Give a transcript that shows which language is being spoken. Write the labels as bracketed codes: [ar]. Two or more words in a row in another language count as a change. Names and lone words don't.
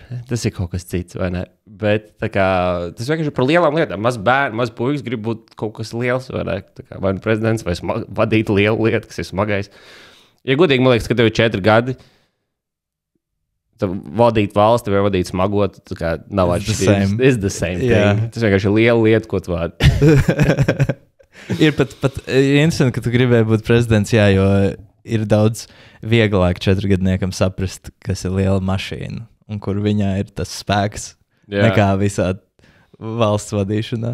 [lv] Tas ir kaut kas cits, vai ne? Bet tā kā, tas vienkārši ir par lielām lietām. Maz bērni, maz puikas grib būt kaut kas liels, vai ne? Tā kā, vai nu prezidents, vai vadīt lielu lietu, kas ir smagais. Ja godīgi, man liekas, ka tev ir 4 gadi, vadīt valsti vai vadīt smagot, tā kā nav atšķirības. [en] It's the same thing. [lv] Tas vienkārši ir liela lieta, ko tu vādi. Ir pat interesanti, ka tu gribēji būt prezidents, jo ir daudz vieglāk 4-gadniekam saprast, kas ir liela mašīna un kur viņā ir tas spēks nekā visā valsts vadīšanā.